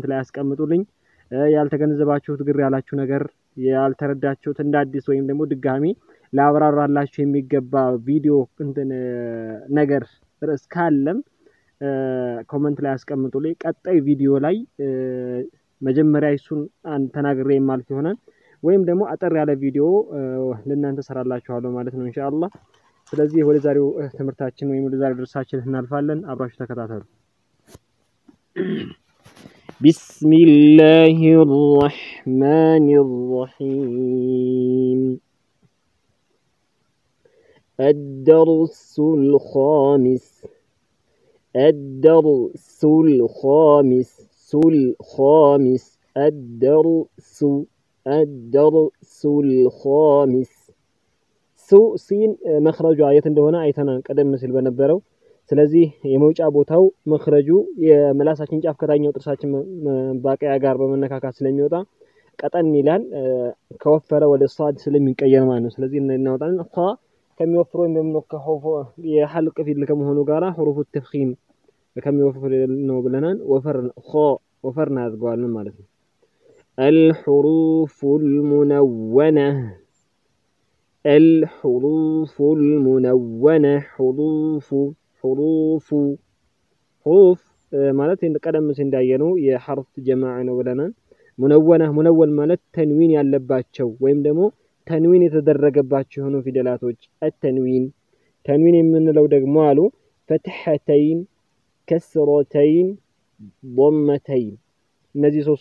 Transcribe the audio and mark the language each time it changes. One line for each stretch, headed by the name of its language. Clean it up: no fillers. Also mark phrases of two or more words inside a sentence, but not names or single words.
Amharic: ላይ አስቀምጡልኝ ያልተገነዘባችሁት ግር ያላችሁ ነገር ያልተረዳችሁት እንደ አዲስ ወይም ደግሞ ድጋሚ ላብራራላችሁ የሚገባ ቪዲዮ ነገር ርዕስ ካለም ኮሜንት ላይ አስቀምጡልኝ ቀጣይ ቪዲዮ ላይ መጀመሪያ እሱን ተናግሬ ማልፍ ይሆናል ወይም ደግሞ አጠር ያለ ቪዲዮ ለእናንተ ሰራላችኋለሁ ማለት ነው ኢንሻአላህ ስለዚህ ወደ ዛሬው ትምህርታችን ወይም ወደ ዛሬው ድርሳችን እናልፋለን አብራችሁ ተከታተሉ
Arabic: بسم الله الرحمن الرحيم الدرس الخامس الدرس الخامس الخامس الدرس الخامس سين مخرج آية
Amharic: እንደሆነ አይተናል ቀደም ሲል በነበረው ስለዚህ የመውጫ ቦታው መخرጁ የመላሳችን ጫፍ ከታኛው ጥርሳችን ባቂያ ጋር በመነካካት ስለሚወጣ ቀጠን ይላል ከወፈረ ወደ ሷድ ስለሚቀየር ማለት ነው ስለዚህ እናወጣለን ኸ ከሚወፍረው እንደምንከሆፎ የሐልቅ ፊል ከመሆኑ ጋራ
Arabic: حروف التفخيم
Amharic: ከሚወፍር ነው ብለናል ወፈርና ያድርገዋልን ማለት ነው
Arabic: الحروف المنونة الحروف المنونة حروف
Amharic: ማለት ቀደም ሲል እንዳየነው የሐርፍ ጀማዓ ነው ብለናል። ሙነወን ማለት ተንዊን ያለባቸው ወይም ደግሞ ተንዊን የተደረገባቸው የሆኑ ፊደላቶች ተንዊን የምንለው ደግሞ አሉ ፈትሐተይን፣ ከስረተይን፣ ضመተይን እነዚህ ሶስቱ